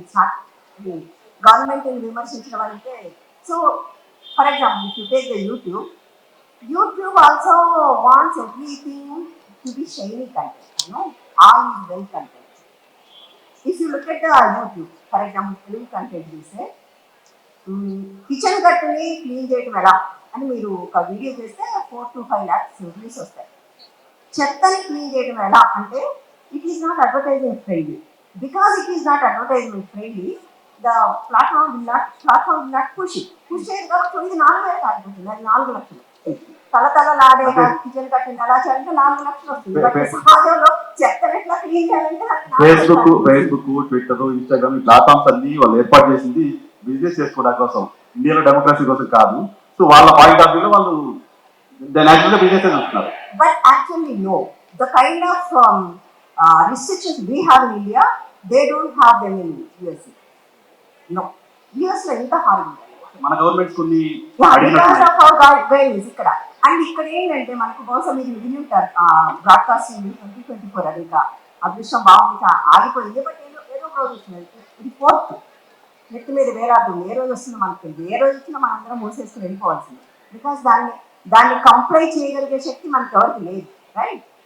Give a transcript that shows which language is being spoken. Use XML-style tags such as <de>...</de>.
<en>it's not</en> <te>గవర్నమెంట్ని విమర్శించడం అంటే.</te> <en>So for example, if you take the YouTube also wants everything to be shiny content, all is well content. If you look at the YouTube, for example, film content, you say,</en> <te>kitchen కట్టుని clean చేయడం ఎలా అని మీరు ఒక video చేస్తే 4 to 5 lakhs views వస్తాయి. చెత్తని clean చేయడం ఎలా అంటే</te> <en>It is not advertising friendly. Because it is not advertisement friendly, the platform will not push it.</en> <te>Push చేయదు కాబట్టి ఇది 4,000 ఆగిపోతుంది, అది 4 లక్షలు. తలతలలాడే కిచెన్ కట్టిన అలా చేయాలంటే 4 లక్షలు వస్తుంది. బట్ సమాజంలో చెత్తను ఎట్లా క్లీన్ చేయాలంటే ఫేస్బుక్ ట్విట్టర్ ఇన్స్టాగ్రామ్ ఈ ప్లాట్ఫామ్స్ అన్ని వాళ్ళు ఏర్పాటు చేసింది బిజినెస్ చేసుకోవడానికి కోసం, ఇండియాలో డెమోక్రసీ కోసం కాదు. సో వాళ్ళ పాయింట్ ఆఫ్ వ్యూలో వాళ్ళు నేచురల్ బిజినెస్ చూస్తున్నారు.</te> <en>But actually no, the kind of restrictions we have in India, they don't have them in USA.</en> <te>No, US లో ఎంత హార్డ్ మన గవర్నమెంట్ కొన్ని</te> <en>because of our guidelines ఇక్కడ.</en> <te>అండ్ ఇక్కడ ఏంటంటే మనకు బహుశా మీరు విని ఉంటారు బ్రాడ్కాస్టింగ్ 2024 అది ఇంకా అదృష్టం బాగుంది ఆగిపోయింది. బట్ ఏదో రోజు వచ్చింది, ఇది 4th నెత్తి మీద వేలాడుతుంది. ఏ రోజు వస్తుందో మనకు తెలియదు, ఏ రోజు వచ్చినా మనం అందరం మూసేసుకుని వెళ్ళిపోవాల్సింది. బికాస్ దాన్ని కంప్లై చేయగలిగే శక్తి మనకి ఎవరికి లేదు, రైట్?</te>